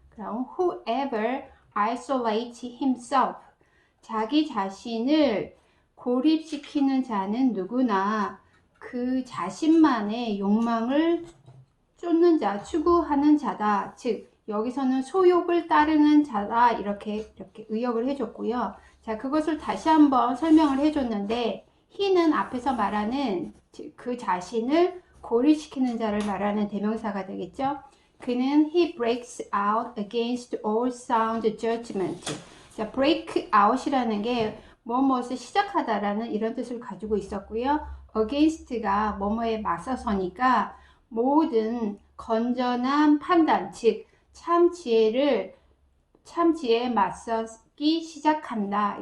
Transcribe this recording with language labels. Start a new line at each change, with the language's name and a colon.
Korean: 그럼
English: whoever isolates himself,
Korean: 자기 자신을 고립시키는 자는 누구나 그 자신만의 욕망을 쫓는 자, 추구하는 자다. 즉 여기서는 소욕을 따르는 자다. 이렇게 의역을 해줬고요. 자, 그것을 다시 한번 설명을 해줬는데 he는 앞에서 말하는 그 자신을 고립시키는 자를 말하는 대명사가 되겠죠. 그는
English: he breaks out against all sound judgment.
Korean: 자, break out이라는 게 무엇을 시작하다라는 이런 뜻을 가지고 있었고요. against가 뭐뭐에 맞서서니까 모든 건전한 판단, 즉 참지혜에 맞서기 시작한다.